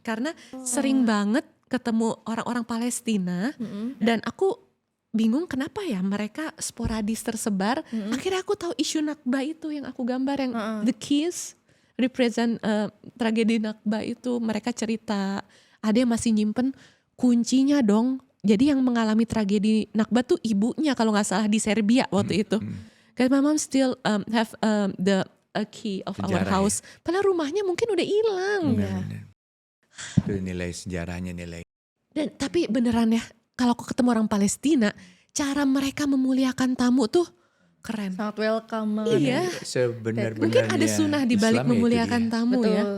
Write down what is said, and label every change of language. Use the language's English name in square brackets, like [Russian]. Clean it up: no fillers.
[Indonesian] Karena sering banget ketemu orang-orang Palestina, dan aku bingung kenapa ya mereka sporadis tersebar. Akhirnya aku tahu isu Nakba itu yang aku gambar, yang [English] the keys represent [Indonesian] tragedi Nakba itu. Mereka cerita ada yang masih nyimpen kuncinya dong. Jadi yang mengalami tragedi Nakba tuh ibunya kalau nggak salah di Serbia waktu itu. [English] Cause my mom still have the key of our house. [Indonesian] Padahal rumahnya mungkin udah hilang. Itu nilai sejarahnya, nilai. Dan tapi beneran ya, kalau aku ketemu orang Palestina, cara mereka memuliakan tamu tuh keren. Sangat welcome. Iya. Sebenar-benarnya Mungkin ada sunnah di balik memuliakan tamu ya.